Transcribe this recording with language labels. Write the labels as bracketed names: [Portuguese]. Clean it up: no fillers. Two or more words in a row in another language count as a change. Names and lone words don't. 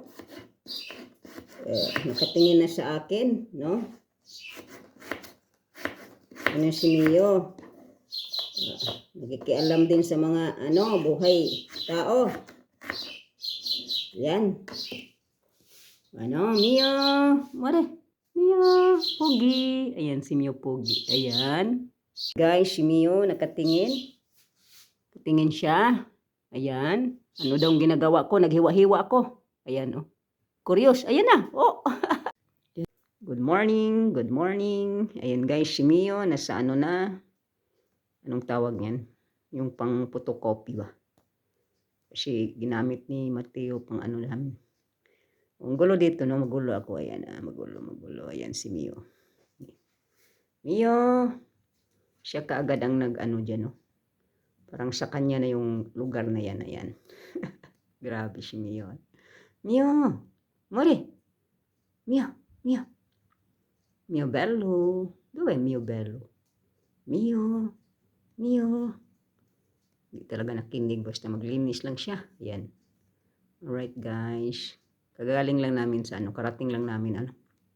[Filipino] Nakatingin na sa akin, no? Ano si Mio? Nakikialam din sa mga ano, buhay tao. Yan. Ano, Mio? Mare. Mio, Pogi. Ayan, si Mio Pogi. Ayan. Guys, si Mio nakatingin. Tingin siya. Ayan. Ano daw ang ginagawa ko? Naghiwa-hiwa ako. Ayan, oh. Curious. Ayan na. Oh. [English] Good morning. Good morning. [Filipino] Ayan guys, si Mio. Nasa ano na. Anong tawag yan? Yung pang photocopy ba? Kasi ginamit ni Mateo pang ano namin. Ang gulo dito, no? Magulo ako. Ayan, magulo. Ayan si Mio. Mio. Siya kaagad ang nag-ano dyan, no? Parang sa kanya na yung lugar na yan. Ayan. Grabe si Mio. Mio. Mori. [Italian] Mio. Mio bello. Dove Mio bello? Mio. [Filipino] Hindi talaga nakinig. Basta maglinis lang siya. [English] Ayan. Alright guys. [Filipino] Kagaling lang namin sa ano. Karating lang namin ano.